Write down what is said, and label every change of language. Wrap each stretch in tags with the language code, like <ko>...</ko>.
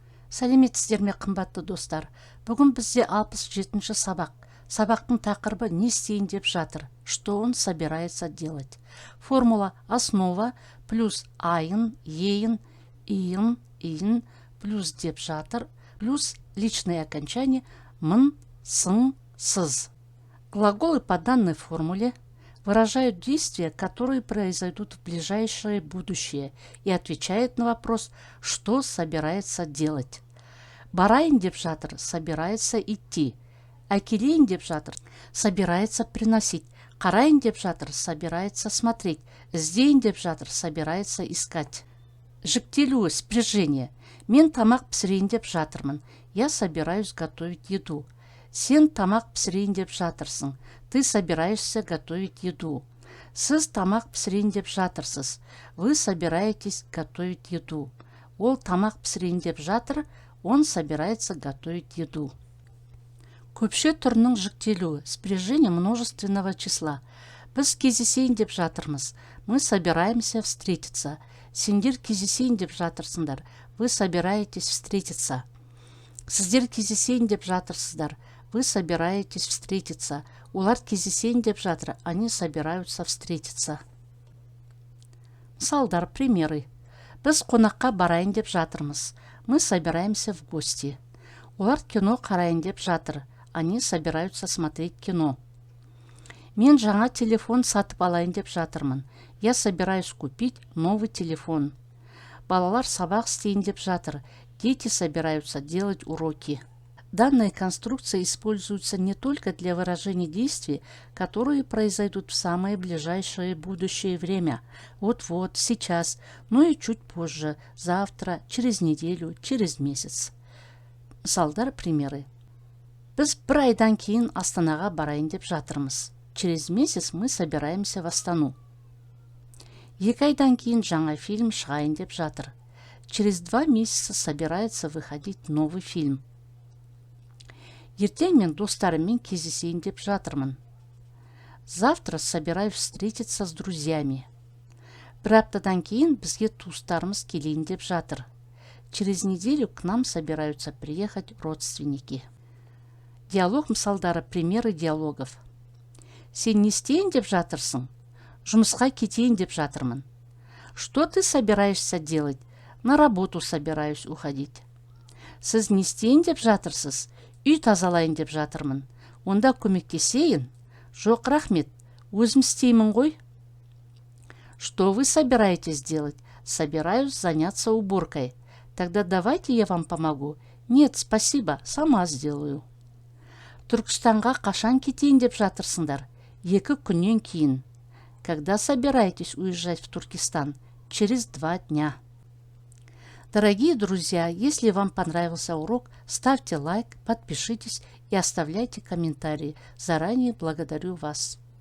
<kk>Сәлеметсіздер ме, қымбатты достар. Бүгін бізде 67-ші сабақ. Сабақтың тақырыбы не істейін деп жатыр.</kk> <ru>Что он собирается делать? Формула основа плюс айын, ейін, иын плюс</ru> <kk>деп жатыр,</kk> <ru>плюс личное окончание мын, сын, сыз. Глаголы по данной формуле выражают действия, которые произойдут в ближайшее будущее, и отвечают на вопрос, что собирается делать.</ru> <kk>Барайын деп жатыр,</kk> <ru>собирается идти.</ru> <kk>Әкелейін деп жатыр,</kk> <ru>собирается приносить.</ru> <kk>Қарайын деп жатыр,</kk> <ru>собирается смотреть.</ru> <kk>Іздейін деп жатыр,</kk> <ru>собирается искать.</ru> <kk>Жіктелуі,</kk> <ru>спряжение.</ru> <kk>Мен тамақ пісірейін деп жатырмын.</kk> <ru>Я собираюсь готовить еду.</ru> <kk>Сен тамақ пісірейін деп жатырсың.</kk> <ru>Ты собираешься готовить еду.</ru> <kk>Сіз тамақ пісірейін деп жатырсыз.</kk> <ru>Вы собираетесь готовить еду.</ru> <kk>Ол тамақ пісірейін деп жатыр.</kk> <ru>Он собирается готовить еду.</ru> <kk>Көпше түрінің жіктелуі,</kk> <ru>спряжение множественного числа.</ru> <kk>Біз кездесейін деп жатырмыз.</kk> <ru>Мы собираемся встретиться.</ru> <kk>Сендер кездесейін деп жатырсыңдар.</kk> <ru>Вы собираетесь встретиться.</ru> <kk>Сіздер кездесейін деп жатырсыздар.</kk> <ru>Вы собираетесь встретиться.</ru> <kk>Олар кездесейін деп жатыр.</kk> <ru>Они собираются встретиться.</ru> <kk>Мысалдар,</kk> <ru>примеры.</ru> <kk>Біз қонаққа барайын деп жатырмыз.</kk> <ru>Мы собираемся в гости.</ru> <kk>Олар кино қарайын деп жатыр.</kk> <ru>Они собираются смотреть кино.</ru> <kk>Мен жаңа телефон сатып алайын деп жатырмын.</kk> <ru>Я собираюсь купить новый телефон.</ru> <kk>Балалар сабақ істейін деп жатыр.</kk> <ru>Дети собираются делать уроки. Данная конструкция используется не только для выражения действий, которые произойдут в самое ближайшее будущее время, вот-вот, сейчас, но и чуть позже, завтра, через неделю, через месяц.</ru> <kk>Мысалдар,</kk> <ru>примеры.</ru> <kk>Біз бір айдан кейін Астанаға барайын деп жатырмыз.</kk> <ru>Через месяц мы собираемся в Астану.</ru> <kk>2 айдан кейін жаңа фильм шығайын деп жатыр.</kk> <ru>Через 2 месяца собирается выходить новый фильм.</ru> <kk>Ертең мен достарыммен кездесейін деп жатырмын.</kk> <ru>Завтра собираюсь встретиться с друзьями.</ru> <kk>Бір аптадан кейін бізге туыстарымыз келейін деп жатыр.</kk> <ru>Через неделю к нам собираются приехать родственники.</ru> <kk>Диалог мысалдары,</kk> <ru>примеры диалогов.</ru> <kk>Сен не істейін деп жатырсың? Жұмысқа кетейін деп жатырмын.</kk> <ru>Что ты собираешься делать? На работу собираюсь уходить.</ru> <kk>Сіз не істейін деп жатырсыз? Үй тазалайын деп жатырмын. Онда көмектесейін? Жоқ, рахмет. Өзім істеймін ғой.</kk> <ru>Что вы собираетесь делать? Собираюсь заняться уборкой. Тогда давайте я вам помогу. Нет, спасибо, сама сделаю.</ru> <kk>Түркістанға қашан кетейін деп жатырсыңдар? 2 күннен кейін.</kk> <ru>Когда собираетесь уезжать в Туркестан? Через 2 дня. Дорогие друзья, если вам понравился урок, ставьте лайк, подпишитесь и оставляйте комментарии. Заранее благодарю вас.</ru>